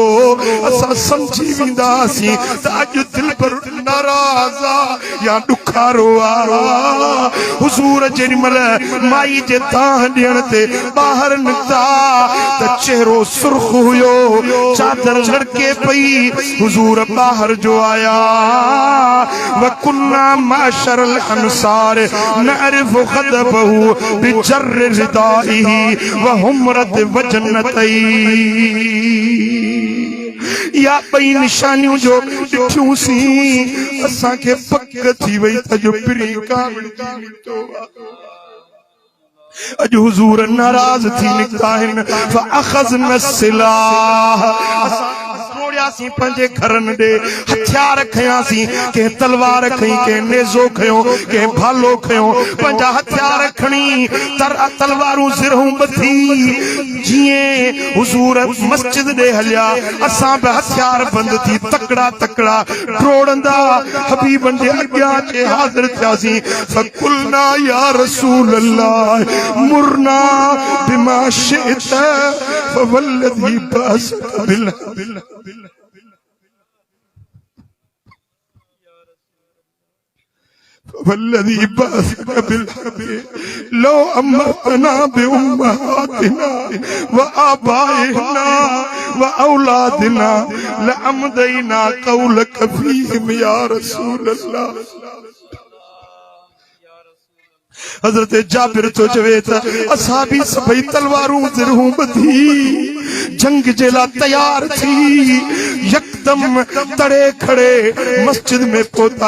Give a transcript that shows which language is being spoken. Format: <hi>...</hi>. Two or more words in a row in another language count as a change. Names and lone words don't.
<sd>असां सम्झी वेंदासीं त अॼु दिल पर नाराज़ आहे या ॾुखारो आहे। हुजूर जेॾी महिल माई जे ताह ॾियण ते ॿाहिरि निकिता त चेहरो सुर्ख हुयो, चादर लड़के पई। हुजूर ॿाहिरि जो आया,</sd> <ar>وكنا معشر الأنصار نعرف غضبه بجر ردائه وحمرة وجنتيه.</ar> <sd>या ॿई निशानियूं जो ॾिठियूंसीं, असांखे पक थी वई त जो पिरी कावड़ जी निकितो। अॼु हुजूर नाराज़ थी निकिता आहिनि।</sd> <ar>فأخذنا السلاح,</ar> <sd>दौड़ियासीं पंहिंजे घरनि ॾे, हथियार खयासीं, कंहिं तलवार खई, कंहिं नेज़ो खयो, कंहिं भालो खयो। पंहिंजा हथियार खणी तलवारूं सिरहूं ॿधी जीअं हुजूर मस्जिद ॾे हलिया, असां बि हथियार बंदि थी तकड़ा तकड़ा डोड़ंदा हबीबनि जे अॻियां अचे हाज़िर थियासीं।</sd> <ar>فقلنا يا رسول الله مرنا بما شئت فوالذي بعثك بال والذي بعثك بالحق لو أمرتنا بأمهاتنا وآبائنا وأولادنا لأمضينا قولك فيهم يا رسول الله.</ar> <sd>हज़रत जाबिर तो चवे त असां बि सभई तलवारूं ज़िरहूं ॿधी जंग जे लाइ तयार थी यकदम तड़े खड़े मस्जिद में पहुता।</sd>